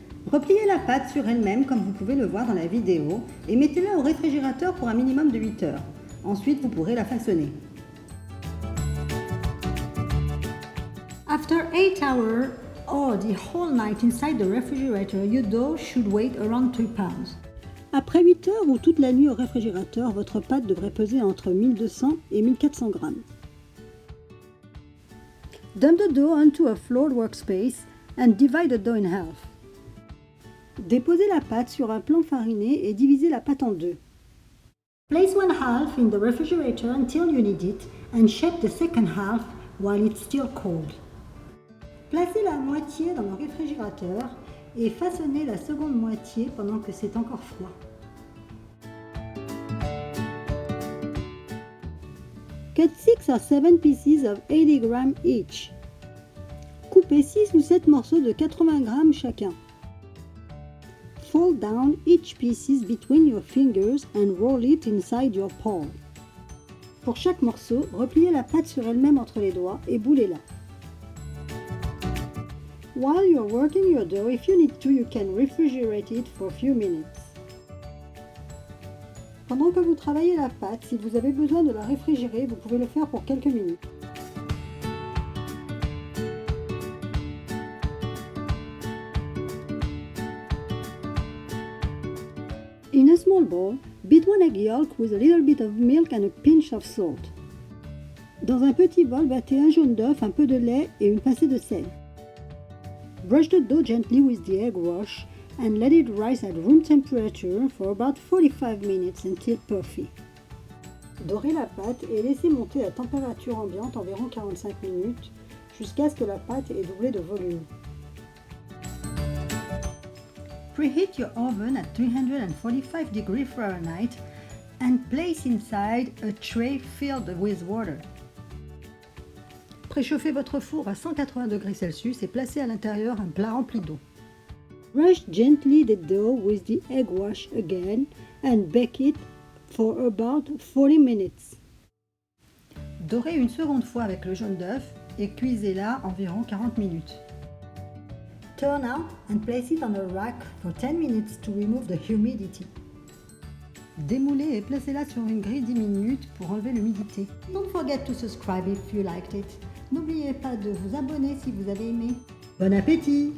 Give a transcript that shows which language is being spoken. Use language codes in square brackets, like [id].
[fr] Repliez la pâte sur elle-même comme vous pouvez le voir dans la vidéo et mettez-la au réfrigérateur pour un minimum de 8 heures. Ensuite, vous pourrez la façonner. [en] After 8 hours or the whole night inside the refrigerator, your dough should weigh around 3 pounds. [fr] Après 8 heures ou toute la nuit au réfrigérateur, votre pâte devrait peser entre 1200 et 1400 grammes. [en] Dump the dough onto a floored workspace and divide the dough in half. [fr] Déposez la pâte sur un plan fariné et divisez la pâte en deux. [en] Place one half in the refrigerator until you need it and shape the second half while it's still cold. [fr] Placez la moitié dans le réfrigérateur et façonnez la seconde moitié pendant que c'est encore froid. [en] Cut 6 or 7 pieces of 80 grams each. [fr] Coupez 6 ou 7 morceaux de 80 grammes chacun. [en] Fold down each piece between your fingers and roll it inside your palm. [fr] Pour chaque morceau, repliez la pâte sur elle-même entre les doigts et boulez-la. [en] While you're working your dough, if you need to, you can refrigerate it for a few minutes. [fr] Pendant que vous travaillez la pâte, si vous avez besoin de la réfrigérer, vous pouvez le faire pour quelques minutes. [en] In a small bowl, beat one egg yolk with a little bit of milk and a pinch of salt. [fr] Dans un petit bol, battez un jaune d'œuf, un peu de lait et une pincée de sel. [en] Brush the dough gently with the egg wash and let it rise at room temperature for about 45 minutes until puffy. [fr] Dorez la pâte et laissez monter à température ambiante environ 45 minutes jusqu'à ce que la pâte ait doublé de volume. [en] Preheat your oven at 345 degrees Fahrenheit and place inside a tray filled with water. [fr] Préchauffez votre four à 180 degrés Celsius et placez à l'intérieur un plat rempli d'eau. [en] Brush gently the dough with the egg wash again and bake it for about 40 minutes. [fr] Dorez une seconde fois avec le jaune d'œuf et cuisez-la environ 40 minutes. [en] Turn out and place it on a rack for 10 minutes to remove the humidity. [fr] Démoulez et placez-la sur une grille 10 minutes pour enlever l'humidité. [en] Don't forget to subscribe if you liked it. [fr] N'oubliez pas de vous abonner si vous avez aimé. Bon appétit!